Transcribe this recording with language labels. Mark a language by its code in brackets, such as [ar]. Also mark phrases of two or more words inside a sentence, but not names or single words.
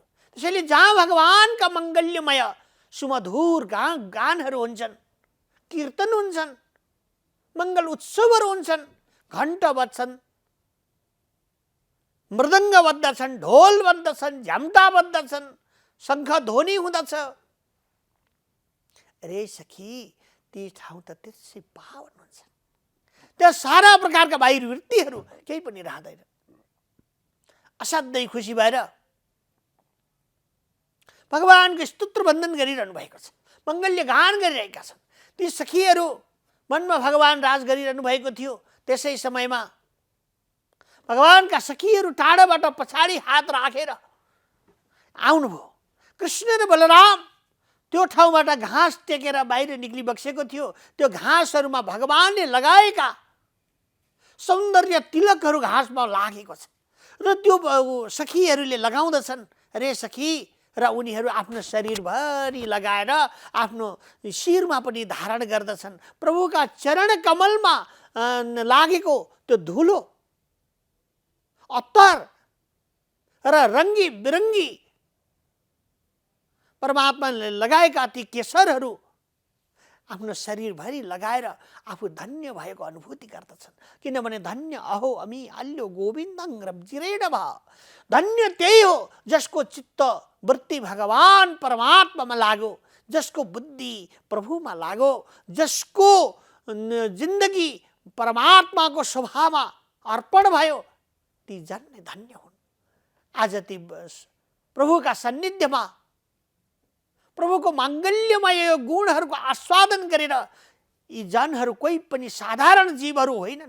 [ne] त्यसैले जहाँ भगवानका मङ्गल्यमय सुमधुर गानहरू हुन्छन्, कीर्तन हुन्छन्, मङ्गल उत्सवहरू हुन्छन्, घण्ट बज्छन्, मृदङ्ग बज्दछन्, ढोल बज्दछन्, झ्याम्टा बज्दछन्, शङ्ख ध्वनि हुँदछ। रे सखी, ती ठाउँ त त्यसै पावन हुन्छ, त्यहाँ सारा प्रकारका बाहिर वृत्तिहरू केही पनि रहँदैन। असाध्यै खुसी भएर भगवानको स्तुत्र वन्दन गरिरहनु भएको छ, मङ्गल्य गान गरिरहेका छन्। ती सखीहरू मनमा भगवान राज गरिरहनु भएको थियो। त्यसै समयमा भगवानका सखीहरू टाढाबाट पछाडि हात राखेर आउनुभयो। कृष्ण र बलराम त्यो ठाउँबाट घाँस टेकेर बाहिर निक्ली बक्सेको थियो। त्यो घाँसहरूमा भगवानले लगाएका सौन्दर्य तिलकहरू घाँसमा लागेको छ र त्यो सखीहरूले लगाउँदछन्। रे सखी, र उनीहरू आफ्नो शरीरभरि लगाएर आफ्नो शिरमा पनि धारण गर्दछन्। प्रभुका चरण कमलमा लागेको त्यो धुलो, अत्तर र रङ्गी बिरङ्गी परमात्माले लगाएका ती केशरहरू आफ्नो शरीरभरि लगाएर आफू धन्य भएको अनुभूति गर्दछन्। किनभने [sa] धन्य अहो अमी अल्यो गोविन्दं रब्जिरेण भा, [ne] धन्य त्यही हो जसको चित्त वृत्ति भगवान परमात्मामा लाग्यो, जसको बुद्धि प्रभुमा लाग्यो, जसको जिन्दगी परमात्माको स्वभावमा अर्पण भयो, ती जन नै धन्य हुन्। आज ती प्रभुका सान्निध्यमा प्रभुको माङ्गल्यमय गुणहरूको आस्वादन गरेर यी जनहरू कोही पनि साधारण जीवहरू होइनन्।